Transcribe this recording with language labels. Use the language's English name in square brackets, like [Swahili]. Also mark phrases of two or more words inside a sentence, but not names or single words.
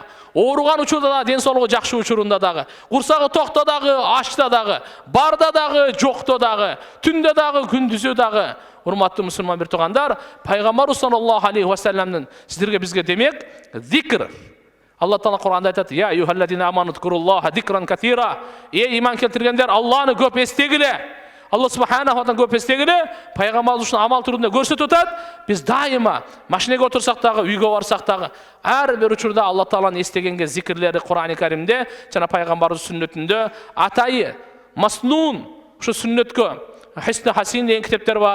[Kyrgyz] Ооруган учурда да, ден соолугу жакшы учурунда дагы, курсагы токто дагы, ачта дагы, барда дагы, жокто дагы, түндө дагы, күндүзү дагы. Урматтуу мусулман бир туугандар, пайгамбар [Arabic] صلى الله عليه وسلم [Kyrgyz] сиздерге бизге демек зикр. Алла Таала Кур'анда айтат: [Arabic] "يا أيها الذين آمنوا اذكروا الله ذكرا كثيرا." [Kyrgyz] Иман келтиргендер, Алланы көп эстегиле. [Arabic] الله سبحانه وتعالى [Kyrgyz] көп эстегиле. Пайгамбар ушун амал түрүндө көрсөтүп атат. Биз дайыма машинеге отурсак дагы, үйгө барсак дагы, ар бир учурда Алла Тааланы эстегенге зикирлери Кур'ани Каримде жана пайгамбардын сүннөтүндө атайы маснун, ушу сүннөткө Хисн Хасин деген китептер бар.